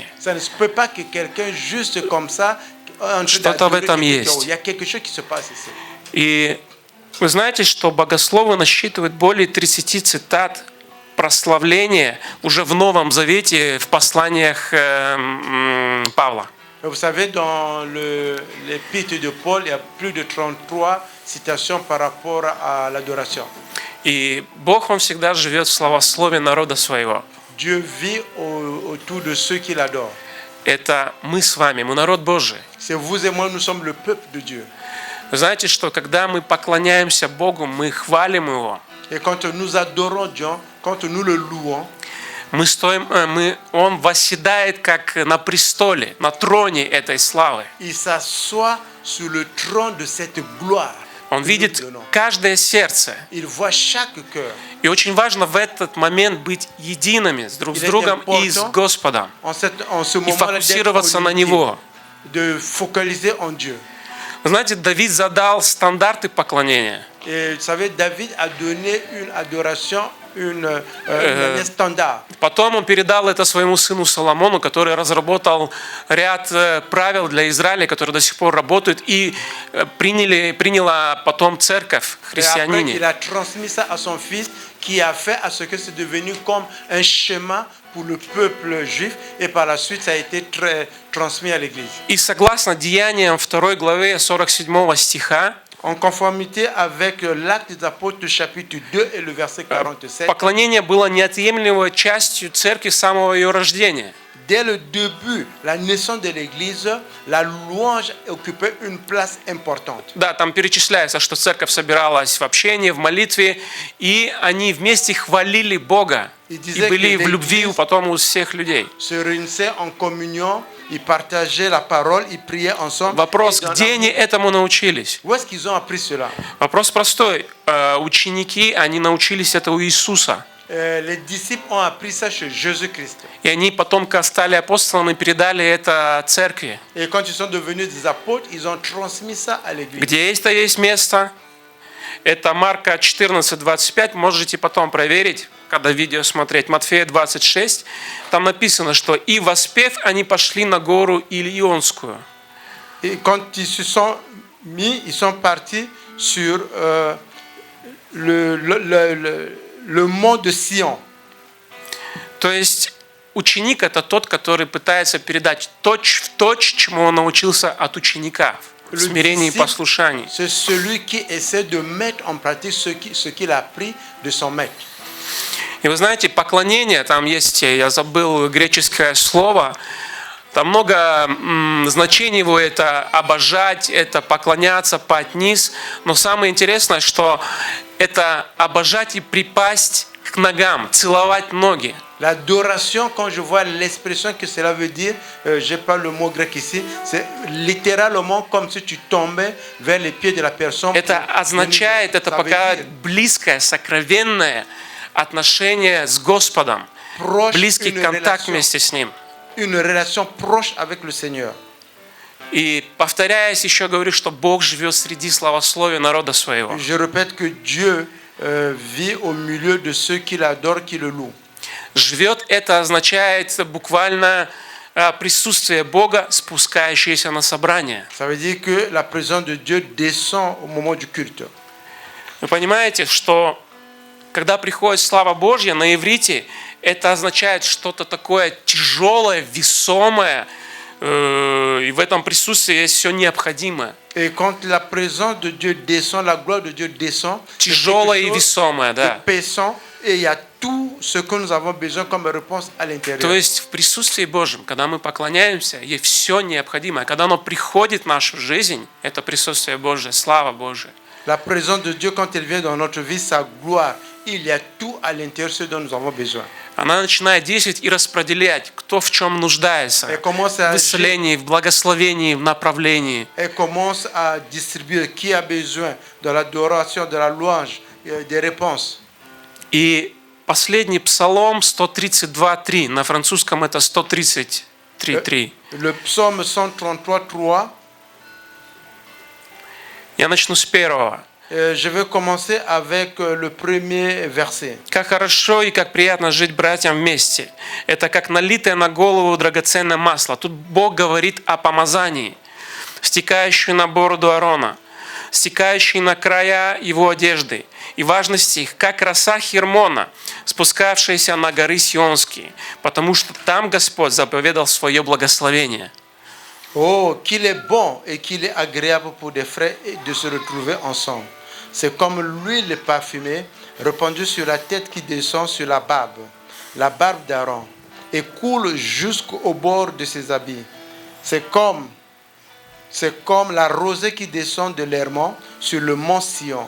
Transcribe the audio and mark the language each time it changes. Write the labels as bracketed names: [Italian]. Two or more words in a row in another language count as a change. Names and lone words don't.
[French] Ça ne se peut pas que quelqu'un juste comme ça, en train [Russian] Что-то в [French] d'adorer [Russian] этом [French] quelqu'un. [Russian] есть. [French] Il y a quelque chose qui se passe ici. [Russian] И вы знаете, что богословы насчитывают более 30 цитат прославления уже в Новом Завете, в посланиях Павла. [French] Vous savez, dans l'épître de Paul, il y a plus de 33 citations par rapport à l'adoration. [Russian] И Бог, Он всегда живет в словословии народа своего. [French] Dieu vit autour de ceux qui l'adorent. [Russian] Это мы с вами, мы народ Божий. [French] C'est vous et moi, nous sommes le peuple de Dieu. [Russian] Вы знаете, что когда мы поклоняемся Богу, мы хвалим Его, [French] Et quand nous adorons Dieu, quand nous le louons, [Russian] мы стоим, Он восседает как на престоле, на троне этой славы. [French] il s'assoit sur le trône de cette gloire. [Russian] Он [French] que [Russian] видит [French] nous donnons. [Russian] каждое сердце. [French] Il voit chaque cœur. [Russian] И очень важно в этот момент быть едиными друг с другом и с Господом. [French] En ce [Russian] И [French] moment-là, [Russian] фокусироваться на Него. [French] de focaliser en Dieu. [Russian] Вы знаете, Давид задал стандарты поклонения. [French] Et vous savez, David a donné une adoration, un standard. [Russian] Потом он передал это своему сыну Соломону, который разработал ряд правил для Израиля, которые до сих пор работают, и приняла потом церковь, [French] Et après, [Russian] христиане. [French] il a transmis ça à son fils, qui a fait à ce que c'est devenu comme un schéma pour le peuple juif, et par la suite, ça a été transmis à l'Église. [Russian] И согласно Деяниям 2 главе 47 стиха, [French] En conformité avec l'Acte des Apôtres chapitre 2 et le verset 47, [Russian] поклонение было неотъемлемой частью церкви с самого ее рождения. [French] dès le début, la naissance de l'Église, la louange occupait une place importante. [Russian] Да, там перечисляется, что церковь собиралась в общении, в молитве, и они вместе хвалили Бога. И были в любви потом у всех людей. [French] Se réunissaient en communion, ils partageaient la parole, ils priaient ensemble. [Russian] Вопрос, где они этому научились? [French] Où est-ce qu'ils ont appris cela? [Russian] Вопрос простой. Ученики, они научились это у Иисуса. [French] Les disciples ont appris ça chez Jésus-Christ. [Russian] И они потом, когда стали апостолами, передали это церкви. [French] Et quand ils sont devenus des apôtres, ils ont transmis ça à l'église. [Russian] Где есть место? Это Марка 14:25. Можете потом проверить, когда видео смотреть. Матфея 26. Там написано, что и воспев, они пошли на гору Илионскую. [French] Et quand ils se sont mis, ils sont partis sur le mont de Sion. [Russian] То есть ученик – это тот, который пытается передать точь-в-точь, чему он научился от ученика, в смирении и послушании. [French] C'est celui qui essaie de mettre en pratique ce qu'il a appris de son maître. [Russian] И вы знаете, поклонение, там есть, я забыл греческое слово, там много значений его, это обожать, это поклоняться, пасть низ, но самое интересное, что это обожать и припасть к ногам, целовать ноги. [French] L'adoration, quand je vois l'expression que cela veut dire, je n'ai pas le mot grec ici, c'est littéralement comme si tu tombais vers les pieds de la personne. [Russian] Это означает, это показывает близкое, сокровенное отношение с Господом, близкий контакт вместе с Ним. [French] Une relation proche avec le Seigneur. [Russian] И повторяясь, еще говорю, что Бог живет среди славословия народа своего. [French] Je répète que Dieu vit au milieu de ceux qui l'adorent, qui le louent. [Russian] Живет это означает буквально присутствие Бога, спускающееся на собрание. [French] Ça veut dire que la présence de Dieu descend au moment du culte. [Russian] Вы понимаете, что когда приходит слава Божья на иврите, это означает что-то такое тяжелое, весомое, и в этом присутствии есть все необходимое. [French] Et quand la présence de Dieu descend, la gloire de Dieu descend, [Russian] Тяжелое и весомое, да. [French] Pesant, et il y a tout ce que nous avons besoin comme réponse à l'intérieur. [Russian] То есть в присутствии Божьем, когда мы поклоняемся, есть все необходимое. Когда оно приходит в нашу жизнь, это присутствие Божье, слава Божья. [French] La présence de Dieu, quand elle vient dans notre vie, sa gloire, il y a tout à l'intérieur ce dont nous avons besoin. [Russian] Она начинает действовать и распределять, кто в чем нуждается. В исцелении, в благословении, в направлении. [French] Elle commence à distribuer qui a besoin de l'adoration, de la louange, des réponses. [Russian] И последний псалом 132:3. На французском это 133:3. [French] Le psaume 133:3. [Russian] Я начну с первого. [French] Je vais commencer avec le premier verset. [Russian] Как хорошо и как приятно жить братьям вместе. Это как налитое на голову драгоценное масло. Тут Бог говорит о помазании, стекающее на бороду Аарона, стекающее на края его одежды. И важность их, как роса Хермона, спускавшаяся на горы Сионские, потому что там Господь заповедал свое благословение. [French] Oh, qu'il est bon et qu'il est agréable pour des frères de se retrouver ensemble. C'est comme l'huile parfumée répandue sur la tête qui descend sur la barbe d'Aaron, et coule jusqu'au bord de ses habits. C'est comme la rosée qui descend de l'Hermon sur le mont Sion.